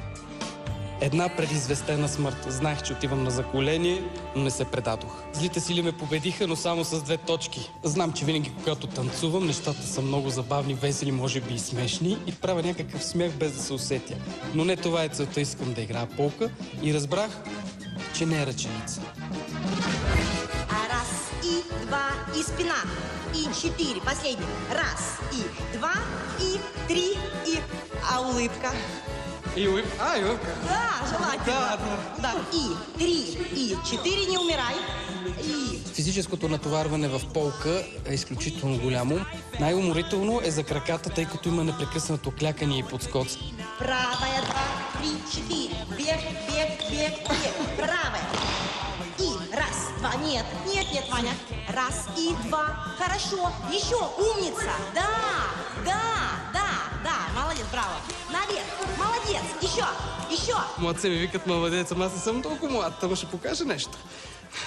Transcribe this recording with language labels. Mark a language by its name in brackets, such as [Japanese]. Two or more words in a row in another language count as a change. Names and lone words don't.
[Bulgarian] Една предизвестена смърт. Знаех, че отивам на заколение, но не се предадох. Злите сили ме победиха, но само с 2 точки. Знам, че винаги, когато танцувам, нещата са много забавни, весели, може би и смешни и правя някакъв смях без да се усетя. Но не това е целта, искам да играя полка и разбрах, че не е ръченица. [Russian] Раз, и, два, и спина. И 4, последний. Раз, и 2, и 3, и... А улыбка? И улыбка? И улыбка. Да, желательно. Да. И 3, и 4, не умирай. И... [Bulgarian] Физическото натоварване в полка е изключително голямо. Най-уморително е за краката, тъй като има непрекъснато клякане и подскоци. [Russian] Правая, 2, 3, 4. Бег, бег, бег, бег. Правая. И раз, два, нет, Ваня. Раз и 2. Хорошо. Еще, умница. Да, молодец, браво. Наверх, молодец. Еще. [Bulgarian] Младце ми викат младец, ама аз не съм толкова млад, ама ще покажа нещо.